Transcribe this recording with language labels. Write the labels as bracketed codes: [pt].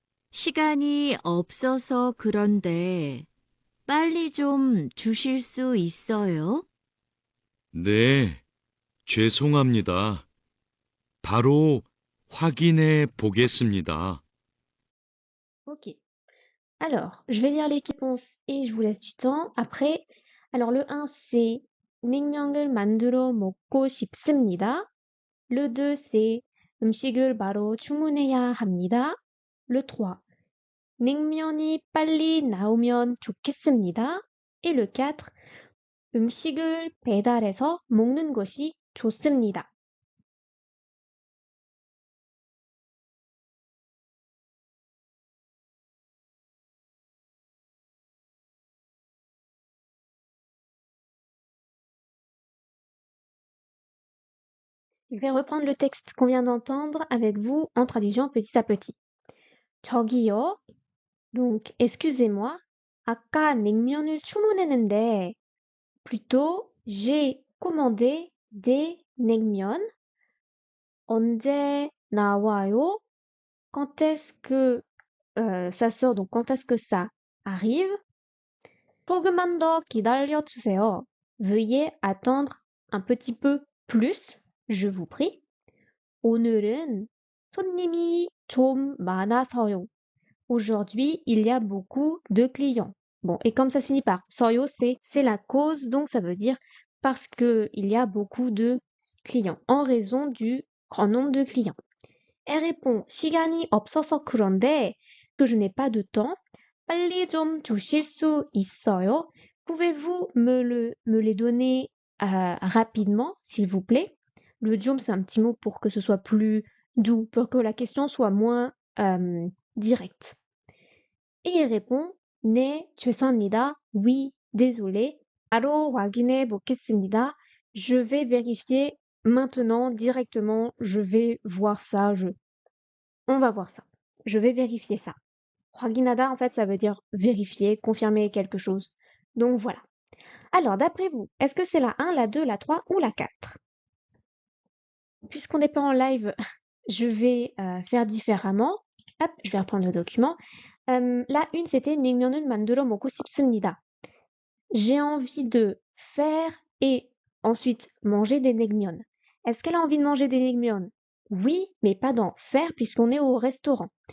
[ko] 시간이 없어서 그런데 빨리 좀 주실 수 있어요? 네, 죄송합니다. 바로 확인해 보겠습니다. Ok. [fr] Alors, je vais lire les réponses et je vous laisse du temps. Après, alors le 1 c'est [ko] 냉면을 만들어 먹고 싶습니다. [fr] Le 2 c'est [ko] 음식을 바로 주문해야 합니다. [fr] Le 3 [ko] 냉면이 빨리 나오면 좋겠습니다. [fr] Et le 4 [ko] 음식을 배달해서 먹는 것이 좋습니다. [fr] Je vais reprendre le texte qu'on vient d'entendre avec vous en traduisant petit à petit. [ko] 저기요. [fr] Donc, excusez-moi. [ko] 아까 냉면을 주문했는데, [fr] plutôt, j'ai commandé des 냉면. [ko] 언제 나와요? [fr] Quand est-ce que ça sort? Donc, quand est-ce que ça arrive? [ko] 조금만 더 기다려주세요. [fr] Veuillez attendre un petit peu plus, je vous prie. [ko] 오늘은 손님이 좀 많아서요. [fr] Aujourd'hui, il y a beaucoup de clients. Bon, et comme ça se finit par soyo, c'est la cause, donc ça veut dire parce que il y a beaucoup de clients, en raison du grand nombre de clients. Elle répond [ko] 시간이 없어서 그런데 [fr] que je n'ai pas de temps. [ko] 빨리 좀 주실 수 있어요? [fr] Pouvez-vous me les donner rapidement, s'il vous plaît? Le 좀, c'est un petit mot pour que ce soit plus doux, pour que la question soit moins directe. Et il répond [ko] 네, 죄송합니다. [fr] Oui, désolé. [ko] 바로 확인해 보겠습니다. [fr] Je vais vérifier maintenant directement. Je vais voir ça. On va voir ça. Je vais vérifier ça. 확인하다, en fait, ça veut dire vérifier, confirmer quelque chose. Donc voilà. Alors, d'après vous, est-ce que c'est la 1, la 2, la 3 ou la 4? Puisqu'on n'est pas en live, je vais faire différemment. Hop, je vais reprendre le document. La 1, c'était [ko] 냉면을 만들어 먹고 싶습니다. [fr] J'ai envie de faire et ensuite manger des 냉면. Est-ce qu'elle a envie de manger des 냉면? Oui, mais pas dans faire puisqu'on est au restaurant.